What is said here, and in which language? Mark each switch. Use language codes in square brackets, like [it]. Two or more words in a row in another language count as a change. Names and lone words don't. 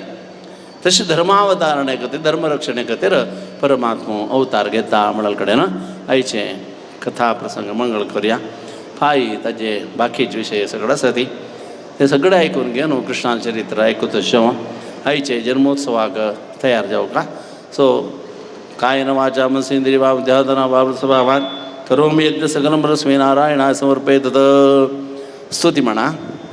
[kok] तशी धर्मावतारणे खातीर धर्मरक्षणे खातीर परमात्मो अवतार घेता म्हणाल कडेन आयचे कथा प्रसंग मंगळ करया. फाई ताजे बाकीचे विशय सगळं आसा ती ते सगळे आयकून घेवन कृष्णाल चरित्र आयकूत शेव आयचे जन्मोत्सवाक तयार जावका. [sa] सो कायेन वाचा मनसेंद्रिय वा बुद्ध्यात्मना वा स्वभावान करोमि यज्ञ सकलं परस्मै नारायणाय समर्पयेत्. [kok] स्तुती म्हणा.